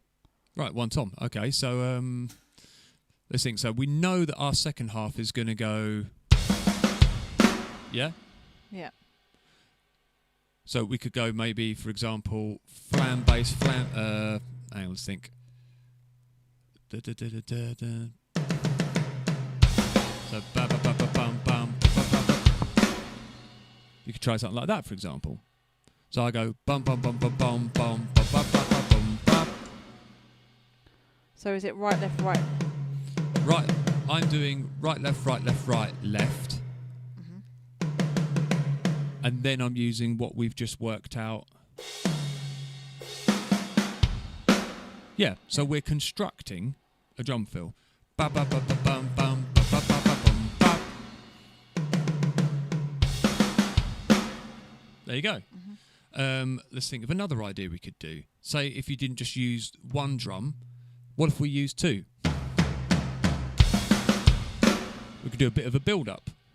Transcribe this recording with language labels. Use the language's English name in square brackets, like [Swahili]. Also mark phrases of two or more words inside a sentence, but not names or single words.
[English] Right, one tom. Okay, so let's think. So we know that our second half is going to go. Yeah. Yeah. So we could go maybe, for example, flam bass, flam. Hang on, let's think. Da, da, da, da, da, da. So ba ba ba ba bum bum ba ba ba ba. You could try something like that, for example. So I go bum bum bum bum bum bum ba ba ba ba bum ba. So is it right, left, right? Right. I'm doing right, left, right, left, right, left. And then I'm using what we've just worked out. Yeah, so we're constructing a drum fill. Ba ba ba ba bum bum ba ba ba ba bum ba. There you go. Let's think of another idea we could do. Say if you didn't just use one drum, what if we used two? We could do a bit of a build-up.